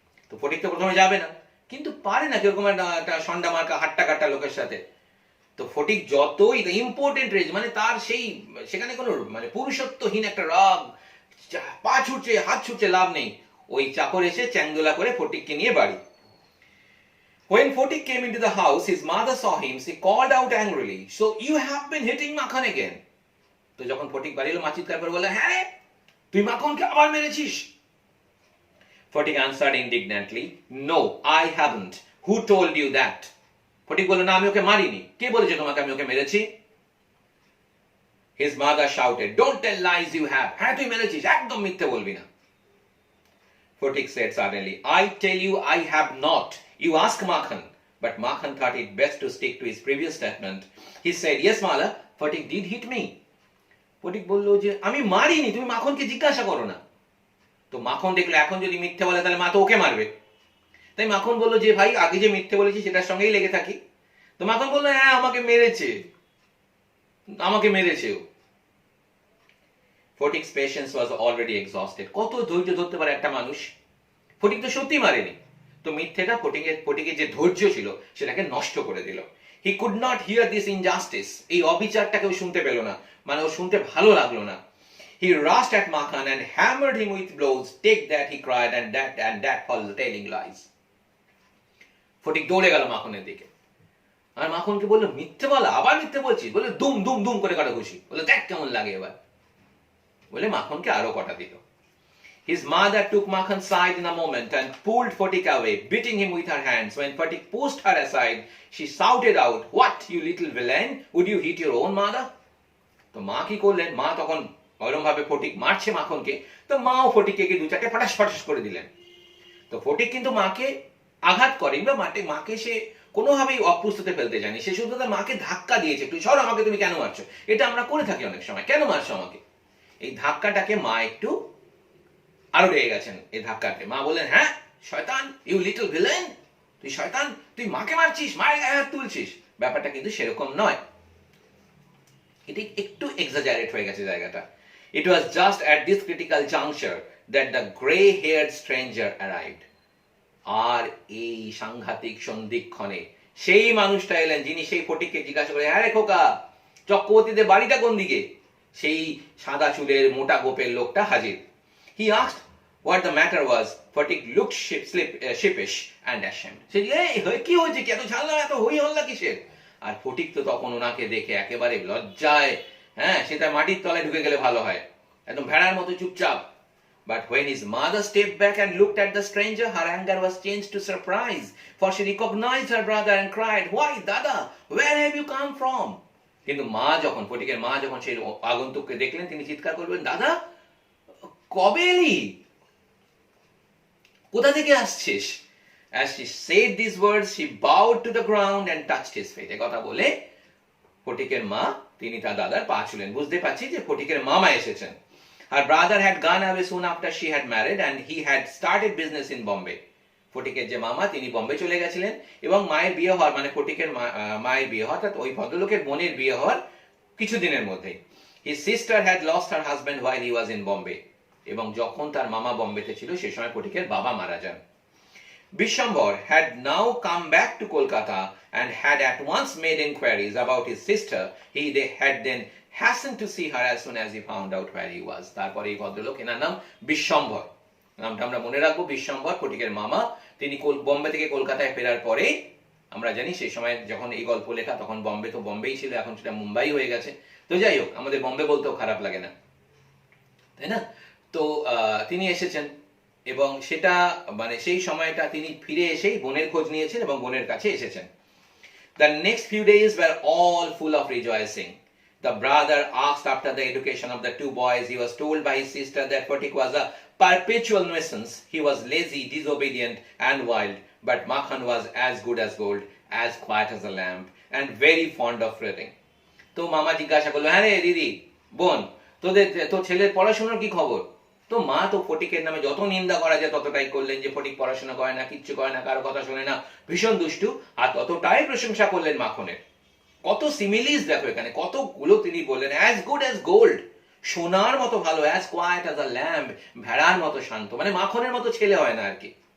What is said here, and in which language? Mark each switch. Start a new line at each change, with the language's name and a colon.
Bangla: তো ফটিক তো প্রথমে যাবে না, কিন্তু পারে না কিরকম একটা সন্ডা মার্কা হাট্টা কাট্টা লোকের সাথে। তো ফটিক যতই ইম্পর্টেন্ট রেজ, মানে তার সেই সেখানে কোনো মানে পুরুষত্বহীন একটা রাগ, পা ছুটছে হাত ছুটছে, লাভ নেই। ওই চাকর এসে চ্যাংদোলা করে ফটিককে নিয়ে বাড়ি।
English: When Photik came into the house, his mother saw him. She called out angrily, "So you have been hitting Makhan again?"
Bangla: তো যখন ফটিক বাড়ি এলো, মা চিৎকার করে বলল, হ্যাঁ তুই মাখনকে আবার মেরেছিস।
English: Photik answered indignantly, "No, I haven't. Who told you that?"
Bangla: Phatik বলল, না আমি ওকে মারিনি, কে বলেছে তোমাকে আমি ওকে মেরেছি?
English: His mother shouted, "Don't tell lies you have."
Bangla: হ্যাঁ তুই মেরেছিস, একদম মিথ্যে বলবি না।
English: Photik said suddenly, "I tell you I have not. You ask Makhan." But Makhan thought it best to stick to his previous statement. He said, "Yes, mother, Photik did hit me."
Bangla: Phatik বলল যে আমি মারিনি, তুমি মাখনকে জিজ্ঞাসা করো না। তো মাখন দেখলো এখন যদি মিথ্যে বলে তাহলে মা তো ওকে মারবে। তাই মাখন বলল যে ভাই আগে যে মিথ্যে বলেছি সেটার সঙ্গেই লেগে থাকি। তো মাখন বলল হ্যাঁ আমাকে মেরেছে, আমাকে মেরেছে ও।
English: Photik's patience was already exhausted.
Bangla: কত ধৈর্য ধরতে পারে একটা মানুষ? ফটিক তো সত্যি মারেনি। তো মিথ্যেটা ফটিকের যে ধৈর্য ছিল সেটাকে নষ্ট করে দিল।
English: He could not hear this injustice.
Bangla: এই অবিচারটাকেও শুনতে পেল না, মানে ও শুনতে ভালো লাগলো না।
English: He rushed at Makhan and hammered him with blows. "Take that," he cried, and that for telling lies.
Bangla: Phatik দৌড়ে গেল মাখনের দিকে, আর মাখনকে বলল মিথ্যে বলা, আবার মিথ্যে বলছিস, বলে দুম দুম দুম করে কাটা ঘুষি, বলে দেখ কেমন লাগে এবার, বলে মাখনকে আরো কটা দিল।
English: His mother took Makhan's side in a moment and pulled Photik away, beating him with her hands. When Photik pushed her aside, she shouted out, "What, you little villain? Would you hit your own mother?"
Bangla: তো মা কি করলেন, মা তখন ওরকম ভাবে ফটিক মারছে মাখনকে, তো মাও ফটিককে দু চারটে ফাটাস ফাটাস করে দিলেন। তো ফটিক কিন্তু মাকে আঘাত করেনি বা মাকে সে কোনোভাবেই অপ্রস্তুতে ফেলতে যায়নি, সে শুধু তার মাকে ধাক্কা দিয়েছে, একটু সর আমাকে, তুমি কেন মারছো, এটা আমরা করে থাকি অনেক সময়, কেন মারছো আমাকে। এই ধাক্কাটাকে মা একটু আরো রেগে গেছেন এই ধাক্কাতে। মা বললেন, হ্যাঁ শয়তান,
English: you little villain,
Bangla: তুই শয়তান, তুই মাকে মারছিস, মায়ের গায়ে হাত তুলছিস। ব্যাপারটা কিন্তু সেরকম নয়, এটি একটু এক্সাজারেট হয়ে গেছে জায়গাটা।
English: It was just at this critical juncture that the grey-haired stranger arrived.
Bangla: আর এই সাংঘাতিক সন্ধিক্ষণে সেই মানুষটা এলেন যিনি সেই ফটিককে জিজ্ঞাসা করে, হ্যাঁ রে খোকা, চক্রবর্তীদের বাড়িটা কোন দিকে? সেই সাদা চুলের মোটা গোপের লোকটা হাজির।
English: He asked what the matter was. Photik looked sheepish and ashamed.
Bangla: সে কি হয়েছে, কি এত ঝামেলা, এত হই হল্লা কিসের? আর ফটিক তো তখন ওনাকে দেখে একেবারে লজ্জায়, হ্যাঁ সে তার মাটির তলায় ঢুকে গেলে ভালো হয়, একদম ভেড়ার মতো চুপচাপ।
English: But when his mother stepped back and looked at the stranger, her anger was changed to surprise, for she recognized her brother and cried, "Why, Dada, where have you come from?"
Bangla: কিন্তু মা যখন, ফটিকের মা যখন সেই আগন্তুককে দেখলেন, তিনি চিৎকার করবেন, দাদা কবে এলি, কোথা থেকে আসছিস? As she said these words, she bowed to the ground and touched his feet. এই কথা বলে ফটিকের মা তিনি তার দাদার পা ছুলেন। বুঝতে পারছি যে ফটিকের মামা এসেছেন।
English: Her brother had gone away soon after she had married and he had started business in Bombay.
Bangla: ফটিকের যে মামা তিনি বোম্বে চলে গেছিলেন এবং মায়ের বিয়ে হওয়ার, মানে ফটিকের মায়ের বিয়ে হওয়ার, অর্থাৎ ওই ভদ্রলোকের বোনের বিয়ে হওয়ার কিছুদিনের মধ্যেই
English: his sister had lost her husband while he was in Bombay.
Bangla: এবং যখন তার মামা বোম্বেতে ছিল সেই সময় ফটিকের বাবা মারা যান।
English: Bishambhar had now come back to Kolkata and had at once made inquiries about his sister. He had then hastened to see her as soon as he found out where he was.
Bangla: তারপরে এই ভদ্রলোক, এনার নাম বিশ্বম্ভর, নামটা আমরা মনে রাখবো, বিশ্বম্ভর ফটিকের মামা। তিনি বোম্বে থেকে কলকাতায় ফেরার পরে, আমরা জানি সেই সময় যখন এই গল্প লেখা তখন বোম্বে তো বোম্বেই ছিল, এখন সেটা মুম্বাই হয়ে গেছে। তো যাই হোক, আমাদের বোম্বে বলতেও খারাপ লাগে না, তাই না? তো তিনি এসেছেন এবং সেটা মানে সেই সময়টা তিনি ফিরে এসেই বোনের খোঁজ নিয়েছেন এবং বোনের কাছে এসেছেন।
English: The next few days were all full of rejoicing. The brother asked after the education of the two boys. He was told by his sister that Phatik was a perpetual nuisance. He was lazy, disobedient, and wild. But Makhan was as good as gold, as quiet as a lamb, and very fond of reading.
Bangla: তো মামা জিজ্ঞাসা করলো, হ্যাঁ রে দিদি, বোন, তোর ছেলের পড়াশোনার কি খবর? তো মা তো ফটিকের নামে যত নিন্দা করা যায় ততটাই করলেন, যে ফটিক পড়াশোনা করে না, কিচ্ছু করে না, কারো কথা শোনে না, ভীষণ দুষ্টু, আর ততটাই প্রশংসা করলেন মাখনের। কত সিমিলিস দেখো এখানে, কতগুলো তিনি বললেন।
English: as good as gold,
Bangla: সোনার মতো ভালো,
English: as quiet as a lamb,
Bangla: ভেড়ার মতো শান্ত, মানে মাখনের মতো ছেলে হয় না আর কি।